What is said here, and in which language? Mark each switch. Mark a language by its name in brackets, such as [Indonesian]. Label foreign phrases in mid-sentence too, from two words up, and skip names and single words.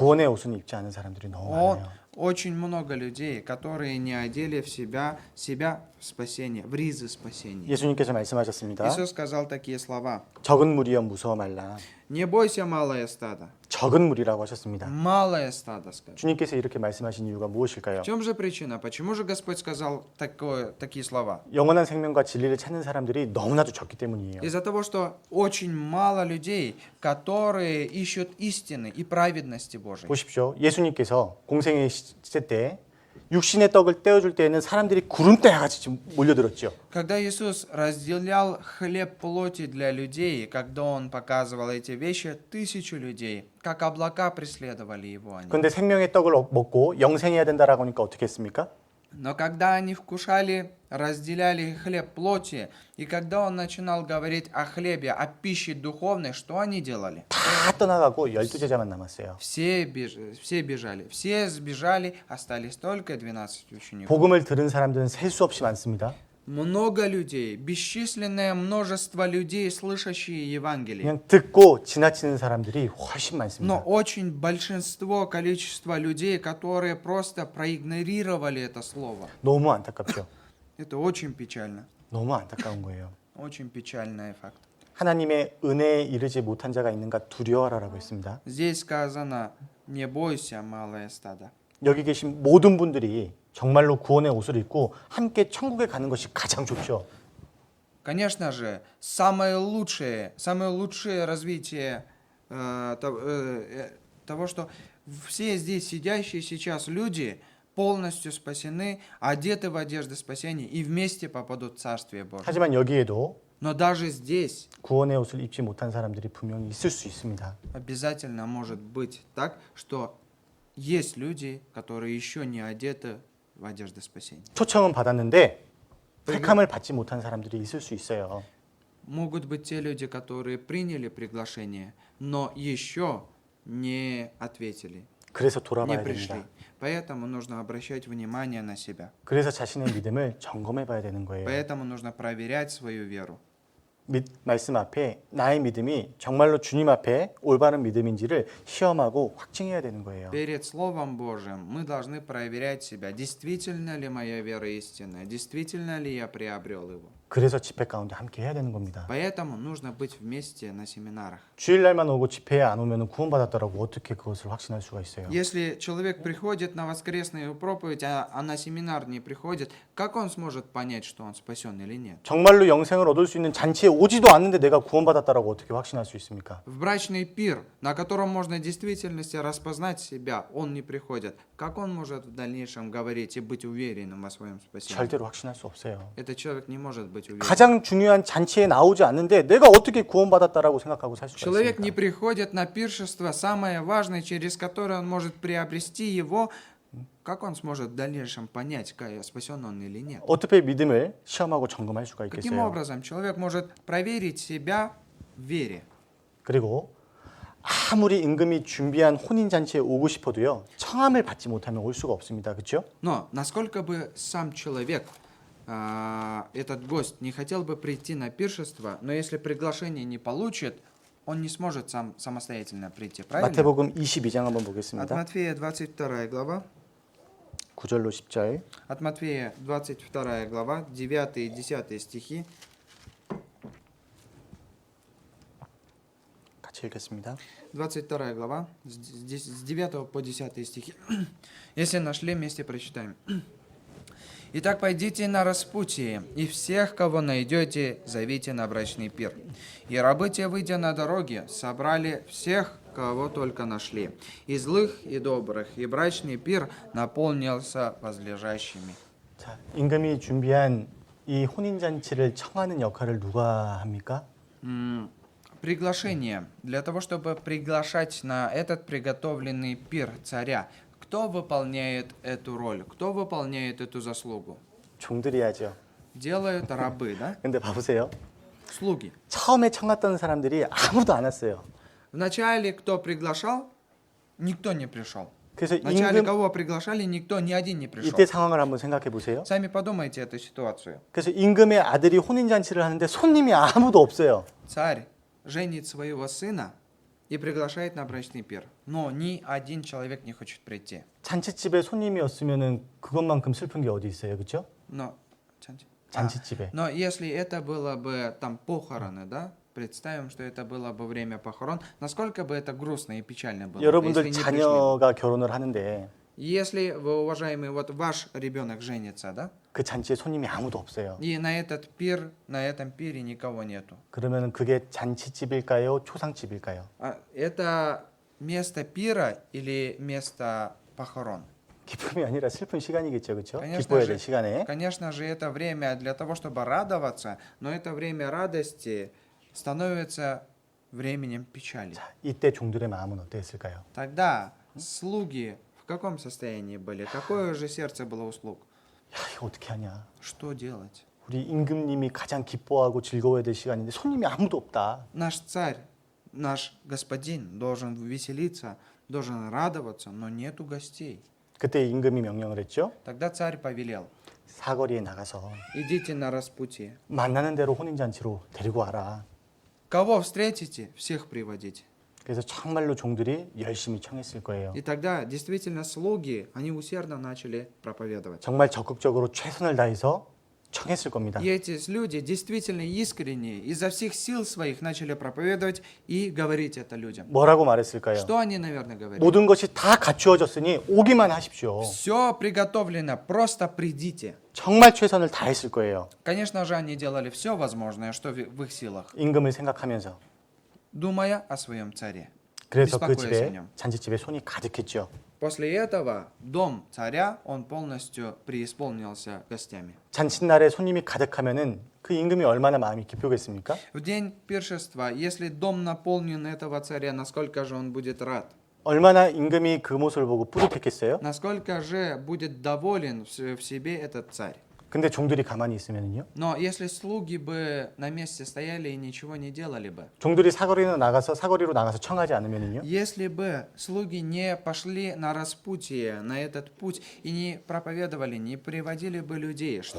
[Korean] 구원의 옷은 입지 않은 사람들이 너무 많아요. [Russian] Очень много людей, которые не одели в себя в спасение, в ризы спасения. [Korean] 예수님께서 말씀하셨습니다. [Russian] Иисус сказал такие слова: [Korean] 적은 무리여 무서워 말라. [Russian] «Не бойся, малое стадо». [Korean] 적은 무리라고 하셨습니다. [Russian] Малое стадо, сказал. [Korean] 주님께서 이렇게 말씀하신 이유가 무엇일까요? [Russian] В чем же причина? Почему же Господь сказал такие слова? [Korean] 영원한 생명과 진리를 찾는 사람들이 너무나도 적기 때문이에요. [Russian] Из-за того, что очень мало людей, которые ищут истины и праведности Божией. [Korean] 보십시오. 예수님께서 공생의 시대 때 육신의 떡을 떼어줄 때에는 사람들이 구름대와 같이 몰려들었죠. [Russian] Когда Иисус разделял хлеб плоти для людей, когда Он показывал эти вещи, 1000 людей, как облака преследовали Его. Они. [Korean] 그런데 생명의 떡을 먹고 영생해야 된다라고 하니까 어떻게 했습니까? [Russian] Но когда они вкушали, разделяли хлеб плоти, и когда Он начинал говорить о хлебе, о пище духовной, что они делали? [Korean] 다 떠나가고 12제자만 남았어요. [Russian] Все сбежали, остались только 12 учеников. [Korean] 복음을 들은 사람들은 셀 수 없이 많습니다. [Russian] Много людей, бесчисленное множество людей, слышащие Евангелие. [Korean] 그냥 듣고 지나치는 사람들이 훨씬 [Russian] Но [Korean] 많습니다. [Russian] очень количество людей, которые просто проигнорировали это слово. [Korean] 너무 안타깝죠. [Russian] Это очень печально. [Korean] 너무 안타까운 거예요. [Russian] Очень печальный факт. [Korean] 하나님의 은혜에 이르지 못한 자가 있는가 두려워하라고 했습니다. [Russian] Здесь сказано: «Не бойся, малое стадо». [Korean] 여기 계신 모든 분들이 정말로 구원의 옷을 입고 함께 천국에 가는 것이 가장 좋죠. [Russian] Конечно же, самое лучшее развитие того, что все здесь сидящие сейчас люди полностью спасены, одеты в одежды спасения и вместе попадут в Царствие Божие. [Korean] 하지만 여기에도 [Russian] Но даже здесь [Korean] 구원의 옷을 입지 못한 사람들이 분명히 있을 수 있습니다. [Russian] обязательно может быть так, что есть люди, которые еще не одеты в одежды спасения. [Korean] 초청은 받았는데 택함을 받지 못한 사람들이 있을 수 있어요. [Russian] Могут быть те люди, которые приняли приглашение, но еще не ответили, [Korean] 그래서 [Russian] не [Korean] 돌아봐야 [Russian] пришли. [Korean] 됩니다. [Russian] Поэтому нужно обращать внимание на себя. [Korean] 그래서 자신의 믿음을 점검해 봐야 되는 거예요. [Russian] Поэтому нужно проверять свою веру. [Korean] 말씀 앞에 나의 믿음이 정말로 주님 앞에 올바른 믿음인지를 시험하고 확증해야 되는 거예요. [Russian] Перед Словом Божьим мы должны проверять себя, действительно ли моя вера истинная, действительно ли я приобрел его. [Korean] 그래서 집회 가운데 함께 해야 되는 겁니다. [Russian] Поэтому нужно быть вместе на семинарах. [Korean] 주일날만 오고 집회에 안 오면 구원받았다라고 어떻게 그것을 확신할 수가 있어요? [Russian] Если человек приходит на воскресную проповедь, а на семинар не приходит, как он сможет понять, что он спасен или нет? [Korean] 정말로 영생을 얻을 수 있는 잔치에 오지도 않는데 내가 구원받았다라고 어떻게 확신할 수 있습니까? [Russian] В брачный пир, на котором можно в действительности распознать себя, он не приходит. Как он может в дальнейшем говорить и быть уверенным во своем спасении? [Korean] 절대로 확신할 수 없어요. [Russian] Этот человек не может быть уверен. [Korean] 가장 중요한 잔치에 나오지 않는데 내가 어떻게 구원받았다라고 생각하고 살 수가 [Russian] Человек не [Korean] 있습니까? [Russian] приходит на пиршество, самое важное, через которое он может приобрести его. Как он сможет в дальнейшем понять, спасен он или нет? [Korean] 어떻게 믿음을 시험하고 점검할 수가 [Russian] Каким [Korean] 있겠어요? [Russian] образом человек может проверить себя в вере. [Korean] 그리고 아무리 임금이 준비한 혼인 잔치에 오고 싶어도요. 청함을 받지 못하면 올 수가 없습니다. 그렇죠? [Russian] Но насколько бы сам человек, этот гость, не хотел бы прийти на пиршество, но если приглашение не получит, он не сможет сам самостоятельно прийти, правильно? [Korean] 마태복음 22장 한번 [Russian] От [Korean] 보겠습니다. [Russian] Матфея 22 глава. [Korean] 9절로 10절. [Russian] От Матфея 22 глава, 9 и 10 стихи. [Korean] 같이 읽겠습니다. [Russian] 22 глава, с 9 по 10 стихи. Если нашли, вместе прочитаем. «Итак, пойдите на распутье, и всех, кого найдете, зовите на брачный пир. И рабы те, выйдя на дороги, собрали всех, кого только нашли, и злых, и добрых, и брачный пир наполнился возлежащими». [Korean] 자, 임금이 준비한 이 혼인 잔치를 청하는 역할을 누가 합니까? [Russian] Приглашение. Для того, чтобы приглашать на этот приготовленный пир царя, кто выполняет эту роль? Кто выполняет эту заслугу? [Korean] 종들이 하죠. [Russian] Делают рабы, да? [Korean] 근데 봐보세요. [Russian] Слуги. [Korean] 처음에 청했던 사람들이 아무도 안 왔어요. [Russian] Вначале кто приглашал? Никто не пришел. [Korean] 그래서 [Russian] Вначале [Korean] 임금 [Russian] кого приглашали? Никто, ни один не пришел. [Korean] 이때 상황을 한번 생각해 보세요. [Russian] Сами подумайте эту ситуацию. [Korean] 그래서 임금의 아들이 혼인 잔치를 하는데 손님이 아무도 없어요. [Russian] Царь женит своего сына и приглашает на брачный пир. Но ни один человек не хочет прийти. [Korean] 잔치집에 손님이 없으면은 그것만큼 슬픈 게 어디 있어요, 그렇죠? [Russian] Но, [Korean] 잔치집에. [Russian] но если это было бы там похороны, да? Представим, что это было бы время похорон. Насколько бы это грустно и печально было, [Korean] 여러분들 [Russian] если не пришли. [Korean] 자녀가 결혼을 하는데 [Russian] Если вы, уважаемые, вот ваш ребенок женится, да? [Korean] 그 잔치에 손님이 아무도 없어요. [Russian] И на этот пир, на этом пире никого нету. [Korean] 그러면은 그게 잔치집일까요, 초상집일까요? [Russian] Это место пира или место похорон? [Korean] 기쁨이 아니라 슬픈 시간이겠죠, 그렇죠? [Russian] Конечно [Korean] 기뻐야 [Russian] же, [Korean] 될 시간에. [Russian] конечно же, это время для того, чтобы радоваться, но это время радости становится временем печали. [Korean] 자, 이때 종들의 마음은 어땠을까요? [Russian] Тогда слуги в каком состоянии были? Какое же сердце было у слуг? [Korean] 야, 이거 어떻게 하냐? [Russian] Что делать? [Korean] 우리 임금님이 가장 기뻐하고 즐거워야 될 시간인데 손님이 아무도 없다. [Russian] Наш царь, наш господин должен веселиться, должен радоваться, но нету гостей. [Korean] 그때 임금이 명령을 했죠. [Russian] Тогда царь повелел: [Korean] 사거리에 나가서 [Russian] идите на распутье. [Korean] 만나는 대로 혼인 잔치로 데리고 와라. [Russian] Кого встретите, всех приводите. [Korean] 그래서 정말로 종들이 열심히 청했을 거예요. [Russian] И тогда действительно слуги, они усердно начали проповедовать. [Korean] 정말 적극적으로 최선을 다해서 청했을 겁니다. [Russian] И эти люди действительно искренне, изо всех сил своих начали проповедовать и говорить это людям. [Korean] 뭐라고 말했을까요? [Russian] Что они, наверное, говорили? [Korean] 모든 것이 다 갖추어졌으니 오기만 하십시오. [Russian] Все приготовлено, просто придите. [Korean] 정말 최선을 다했을 거예요. [Russian] Конечно же, они делали все возможное, что в их силах, [Korean] 임금을 생각하면서. [Russian] думая о своем царе. [Korean] 그래서 그 [Russian] Беспокоясь о [Korean] 집에 [Russian] нем. [Korean] 잔치집에 손이 가득했죠. [Russian] После этого дом царя, он полностью преисполнился гостями. [Korean] 잔칫날에 손님이 가득하면은 그 임금이 얼마나 마음이 기쁘겠습니까? [Russian] В день пиршества, если дом наполнен этого царя, насколько же он будет рад? [Korean] 얼마나 임금이 그 모습을 보고 뿌듯했겠어요? [Russian] Насколько же будет доволен в себе этот царь? [Korean] 근데 종들이 가만히 있으면은요? [Russian] Но если слуги бы на месте стояли и ничего не делали бы, [Korean] 종들이 사거리로 나가서 청하지 않으면은요? [Russian] если бы слуги не пошли на распутье, на этот путь, и не проповедовали, не приводили бы людей, что бы